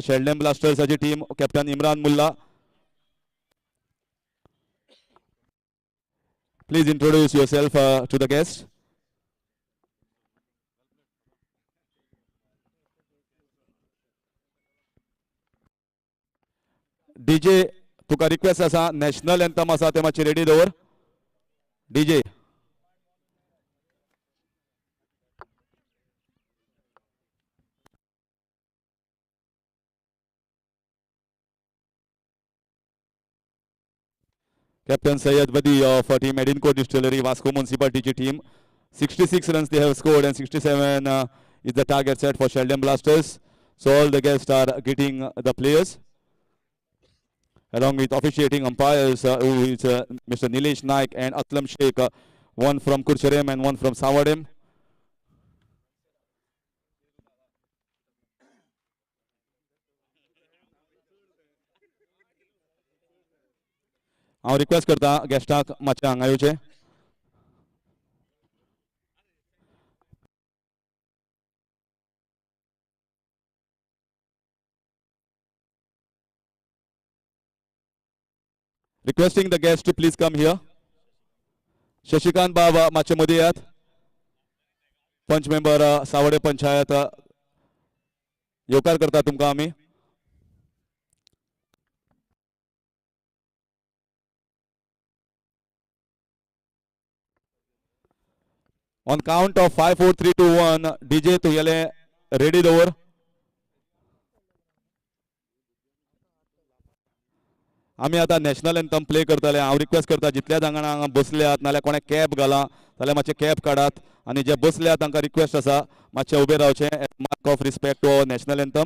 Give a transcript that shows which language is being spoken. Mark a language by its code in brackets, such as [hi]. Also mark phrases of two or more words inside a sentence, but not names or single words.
[kok] शेल्डेम ब्लास्टर्साची टीम कॅप्टन इम्रान मुल्ला, [en] Please introduce yourself to the guest. DJ, [kok] तुका रिक्वेस्ट आसा [en] national anthem [kok] आसा ते मातशें रेडी दवर. [en] DJ. Captain Sayed Badi of Team Edinco Distillery, Vasco Municipality team. 66 runs they have scored and 67 is the target set for Sheldon Blasters. So all the guests are getting the players. Along with officiating umpires who is Mr. Nilesh Naik and Atlam Sheikh, one from Kurcharem and one from Sanvordem. [kok] हांव रिक्वेस्ट करता गेस्टाक मातशें हांगा येवचें. [en] Requesting the guests to please come here. [kok] Shashikant Baba मातशें मदीं येयात. पंच मेंबर सावडे पंचायत येवकार करता तुमकां आमी. [en] On count of 5, 4, 3, 2, 1, DJ [kok] तुगेले ready दवर. आमी आतां [en] national anthem play [kok] करतले. हांव रिक्वेस्ट करता जितल्या जाणां हांगा बसल्यात नाल्यार कोणे कॅप घाला जाल्यार मातशें कॅप काडात आनी जे बसल्यात तांकां रिक्वेस्ट आसा मातशें उबे रावचें [en] mark of respect to national anthem.